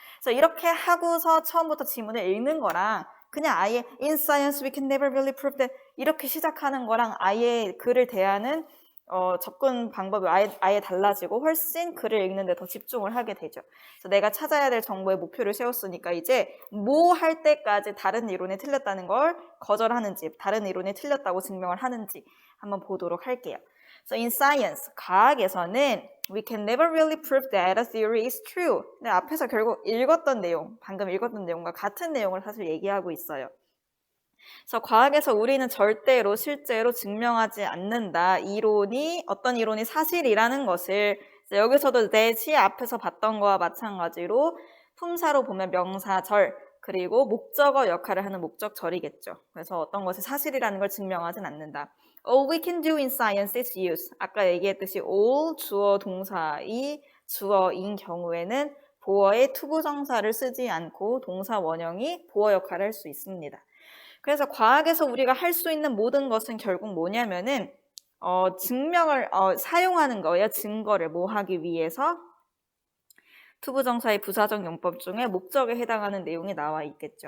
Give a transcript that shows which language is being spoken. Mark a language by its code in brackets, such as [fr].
[ko] 그래서 이렇게 하고서 처음부터 지문을 읽는 거랑 그냥 아예 [en] In science we can never really prove that [ko] 이렇게 시작하는 거랑 아예 글을 대하는 접근 방법이 아예 달라지고 훨씬 글을 읽는데 더 집중을 하게 되죠. 그래서 내가 찾아야 될 정보의 목표를 세웠으니까 이제 뭐 할 때까지 다른 이론이 틀렸다는 걸 거절하는지 다른 이론이 틀렸다고 증명을 하는지 한번 보도록 할게요. [en] So in science, [ko] 과학에서는 [en] we can never really prove that a theory is true. [ko] 근데 앞에서 결국 방금 읽었던 내용과 같은 내용을 사실 얘기하고 있어요. 그래서 과학에서 우리는 절대로 실제로 증명하지 않는다. 어떤 이론이 사실이라는 것을 여기서도 that이 앞에서 봤던 거와 마찬가지로 품사로 보면 명사절 그리고 목적어 역할을 하는 목적절이겠죠. 그래서 어떤 것이 사실이라는 걸 증명하진 않는다. [en] All we can do in science is use. [ko] 아까 얘기했듯이 all 주어 동사이 주어인 경우에는 보어의 투부정사를 쓰지 않고 동사 원형이 보어 역할을 할 수 있습니다. 그래서 과학에서 우리가 할 수 있는 모든 것은 결국 뭐냐면은 증명을 사용하는 거예요. 증거를 뭐 하기 위해서 투부정사의 부사적 용법 중에 목적에 해당하는 내용이 나와 있겠죠.